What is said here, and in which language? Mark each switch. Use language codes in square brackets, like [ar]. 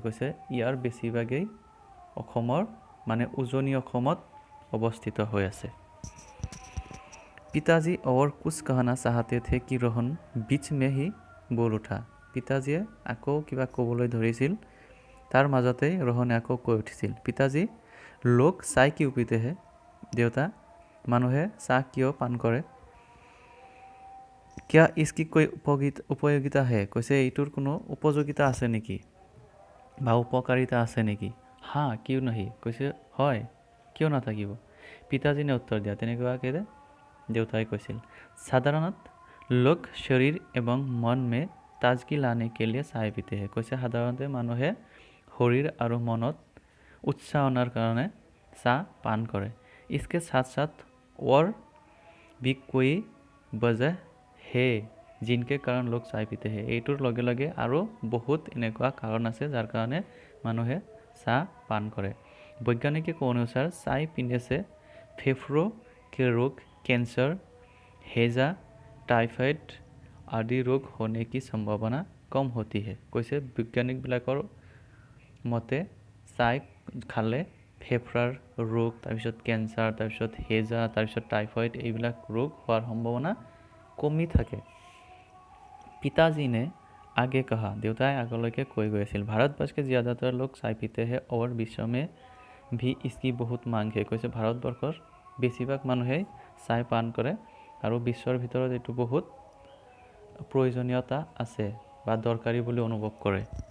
[as] কৈছে ইয়াৰ বেছিভাগেই অসমৰ মানে উজনি অসমত অৱস্থিত হৈ আছে। [hi] पिताजी और कुछ कहना चाहते थे कि रोहन बीच में ही बोल उठा। [as] पिताजीয়ে আকৌ কিবা ক'বলৈ ধৰিছিল তাৰ মাজতে रोहने আকৌ কৈ উঠিছিল [hi] पिताजी लोग चाय क्यों पीते हैं? [as] देउता মানুহে চাহ কিয় পান কৰে? [hi] क्या इसकी कोई उपयोगिता है? [as] কৈছে এইটোৰ কোনো উপযোগিতা আছে নেকি বা উপকাৰিতা আছে নেকি? [hi] हाँ क्यों नहीं? [as] কৈছে হয় কিয় নাথাকিব? [hi] पिताजी ने उत्तर दिया [as] তেনেকুৱাকৈ देउताई কৈছিল [hi] साधारणत लोग शरीर एवं मन में ताजगी लाने के लिए चाय पीते हैं। [as] কৈছে সাধাৰণতে মানুহে শৰীৰ আৰু মনত উৎসাহ অনাৰ কাৰণে চাহ পান কৰে। [hi] इसके साथ साथ और भी कोई वजह है जिनके कारण लोग चाय पीते हैं। [as] এইটোৰ লগে লগে আৰু বহুত এনেকুৱা কাৰণ আছে যাৰ কাৰণে মানুহে চাহ পান কৰে। [hi] वैज्ञानिकों के अनुसार चाय पीने से फेफड़ों के रोग कैंसर हैजा टाइफाइड आदि रोग होने की संभावना कम होती है। [as] কৈছে বিজ্ঞানিকবিলাকৰ মতে চাই খালে ফেফড়াৰ ৰোগ তাৰপিছত কেঞ্চাৰ তাৰপিছত হেজা তাৰপিছত টাইফয়েড এইবিলাক ৰোগ হোৱাৰ সম্ভাৱনা কমি থাকে। [hi] पिताजी ने आगे कहा [as] देउताई আগলৈকে কৈ গৈছিল [hi] भारतवर्ष के ज़्यादातर लोग चाय पीते हैं और विश्व में भी इसकी बहुत मांग है। [as] কৈছে ভাৰতবৰ্ষৰ বেছিভাগ মানুহে চাহ পান কৰে আৰু বিশ্বৰ ভিতৰত এটো বহুত প্ৰয়োজনীয়তা আছে বা দৰকাৰী বুলি অনুভৱ কৰে।